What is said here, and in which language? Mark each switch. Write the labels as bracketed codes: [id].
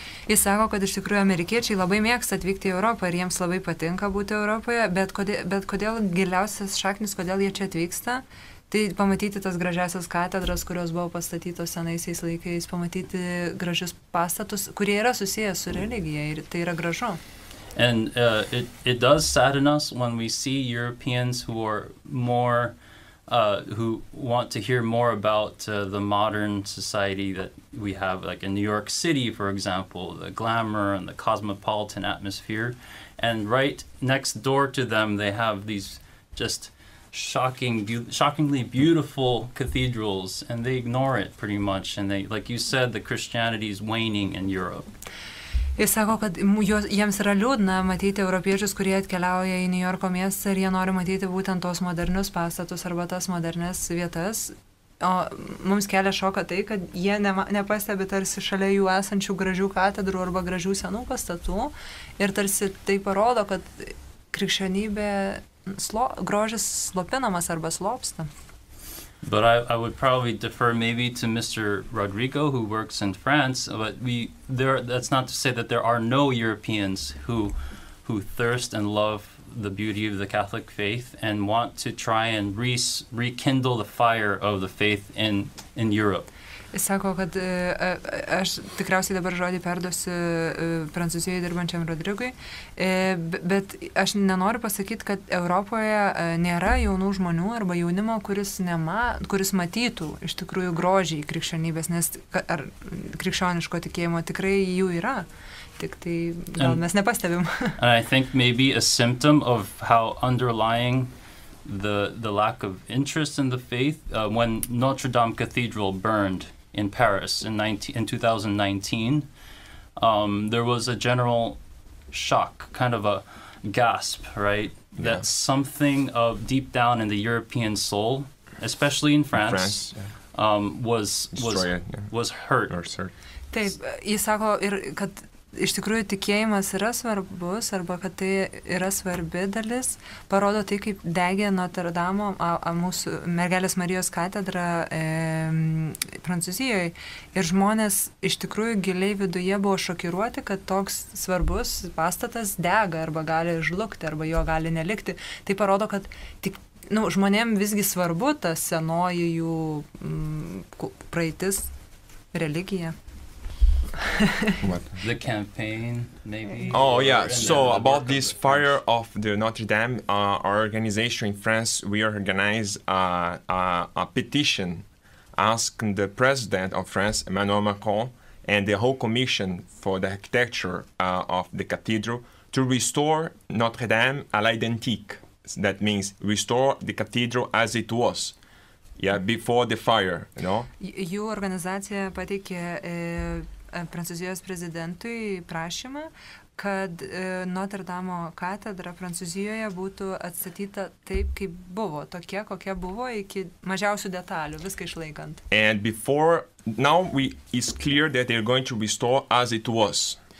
[lt] Jis sako, kad iš tikrųjų amerikiečiai labai mėgsta atvykti į Europą ir jiems labai patinka būti Europoje, bet kodėl giliausias šaknis, kodėl jie čia atvyksta, tai pamatyti tas gražiasias katedras, kurios buvo pastatytos senaisiais laikais, pamatyti gražius pastatus, kurie yra susijęs su religija ir tai yra gražu. [en] And it does sadden us when we see Europeans who are more who want to hear more about the modern society that we have, like in New York City, for example, the glamour and the cosmopolitan atmosphere. And right next door to them, they have these just shockingly beautiful cathedrals, and they ignore it pretty much. And they, like you said, the Christianity is waning in Europe. [lt] Jis sako, kad jiems yra liūdna matyti europiečius, kurie atkeliauja į New Yorko miestą ir jie nori matyti būtent tos modernius pastatus arba tas modernes vietas. O mums kelia šoką tai, kad jie nepastebi tarsi šalia jų esančių gražių katedrų arba gražių senų pastatų ir tarsi tai parodo, kad krikščionybė grožis slopinamas arba slopsta. [en] But I would probably defer maybe to Mr. Rodrigo, who works in France. But that's not to say that there are no Europeans who thirst and love the beauty of the Catholic faith and want to try and rekindle the fire of the faith in Europe. [lt] Jis sako, kad aš tikriausiai dabar žodį perduosiu Prancūzijoje dirbančiam Rodrigui, bet aš nenoriu pasakyti, kad Europoje nėra jaunų žmonių arba jaunimo, kuris matytų iš tikrųjų grožį krikščionybės, nes ar krikščioniško tikėjimo tikrai jų yra. Tik tai gal mes nepastebim. [en] And I think maybe a symptom of how underlying the lack of interest in the faith, when Notre Dame Cathedral burned in Paris in 2019, there was a general shock, kind of a gasp, right? Yeah. That something of deep down in the European soul, especially in France, was hurt. [lt] Taip, jis sako ir kad iš tikrųjų tikėjimas yra svarbus, arba kad tai yra svarbi dalis, parodo tai, kaip degė Notre Dame mūsų Mergelės Marijos katedra Prancūzijoje. Ir žmonės iš tikrųjų giliai viduje buvo šokiruoti, kad toks svarbus pastatas dega, arba gali žlugti, arba jo gali nelikti. Tai parodo, kad tik žmonėm visgi svarbu ta senoji jų praeitis, religija. [en] What? The campaign, maybe? Oh, yeah. So about this fire of the Notre Dame, our organization in France, we organized a petition asking the president of France, Emmanuel Macron, and the whole commission for the architecture of the cathedral to restore Notre Dame [fr] à l'identique. [en] That means restore the cathedral as it was. Yeah, before the fire, you know? [lt] Jų organizacija pateikė Prancūzijos prezidentui prašymą, kad Notre Dame katedra Prancūzijoje būtų atstatyta taip, kaip buvo, tokia, kokia buvo, iki mažiausių detalių, viską išlaikant. [en] And before, now it's clear that they're going to restore as it was.